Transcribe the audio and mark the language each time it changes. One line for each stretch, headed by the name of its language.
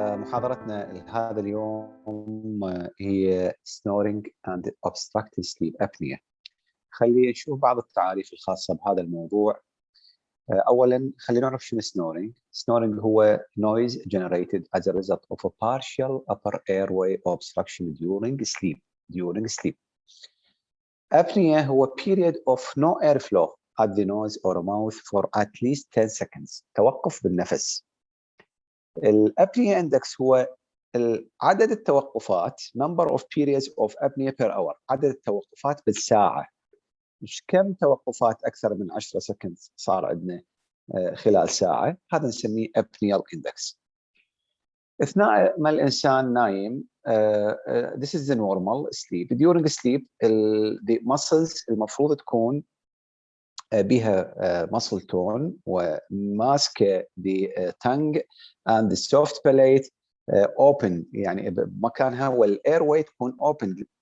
English: محاضرتنا هذا اليوم هي snoring and obstructive sleep apnea.
Arabic: خلينا نشوف بعض التعاريف الخاصة بهذا الموضوع. أولاً خلينا نعرف شنو snoring.
English: Snoring هو noise generated as a result of a partial upper airway obstruction during sleep. Apnea هو period of no airflow at the nose or mouth for at least 10 seconds.
Arabic: توقف بالنفس. الابنيا اندكس هو عدد التوقفات number of periods of apnea per hour، عدد التوقفات بالساعة. مش كم توقفات أكثر من 10 سكند صار عندنا خلال ساعة، هذا نسميه apneal index.
English: أثناء ما الإنسان نايم this is the normal sleep. During sleep the muscles المفروض تكون بها muscle tone وماسكه the tongue and the soft palate open، يعني بمكانها والايرواي تكون open.